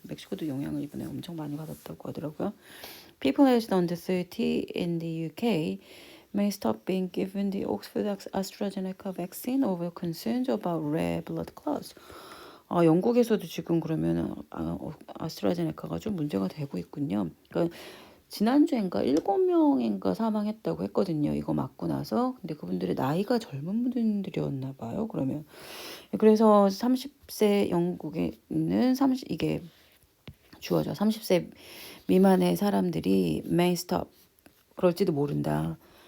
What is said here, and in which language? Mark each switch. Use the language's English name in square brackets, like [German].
[Korean] 멕시코도 영향을 이번에 엄청 많이 받았다고 하더라고요. [English] People aged under 30 in the UK may stop being given the Oxford AstraZeneca vaccine over concerns about rare blood clots. [Korean] 영국에서도 지금 그러면 아스트라제네카가 좀 문제가 되고 있군요. 그러니까 지난주엔가 7명인가 사망했다고 했거든요. 이거 맞고 나서. 근데 그분들의 나이가 젊은 분들이었나 봐요. 그러면 그래서 30세 영국에 있는 30 이게 주어져 30세 미만의 사람들이 may stop 그럴지도 모른다.